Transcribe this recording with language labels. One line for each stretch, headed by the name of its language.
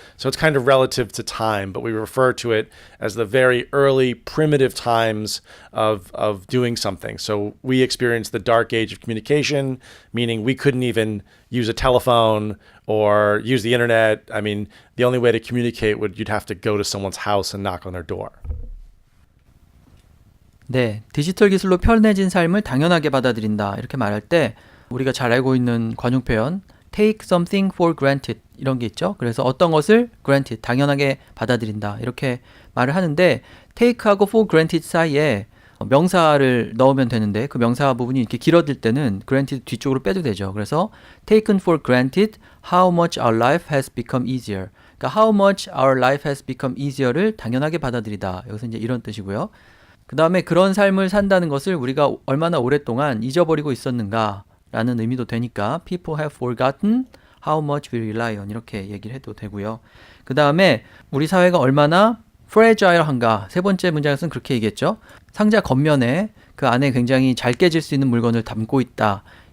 English: So it's kind of relative to time, but we refer to it as the very early primitive times of doing something. So we experienced the dark age of communication, meaning we couldn't even use a telephone or use the internet. I mean, the only way to communicate you'd have to go to someone's house and knock on their door.
Korean: 네, 디지털 기술로 편해진 삶을 당연하게 받아들인다, 이렇게 말할 때 우리가 잘 알고 있는 관용 표현
English: take something for granted
Korean: 이런 게 있죠. 그래서 어떤 것을 granted, 당연하게 받아들인다, 이렇게 말을 하는데 take하고 for granted 사이에 명사를 넣으면 되는데 그 명사 부분이 이렇게 길어질 때는 granted 뒤쪽으로 빼도 되죠. 그래서
English: taken for granted how much our life has become easier.
Korean: 그러니까
English: how much our life has become easier
Korean: 를 당연하게 받아들이다. 여기서 이제 이런 뜻이고요. 그 다음에 그런 삶을 산다는 것을 우리가 얼마나 오랫동안 잊어버리고 있었는가 라는 의미도 되니까
English: people have forgotten how much we rely on
Korean: 이렇게 얘기를 해도 되고요. 그 다음에 우리 사회가 얼마나 fragile한가, 세 번째 문장에서는 그렇게 얘기했죠. 상자 겉면에 그 안에 굉장히 잘 깨질 수 있는 물건을 담고 있다.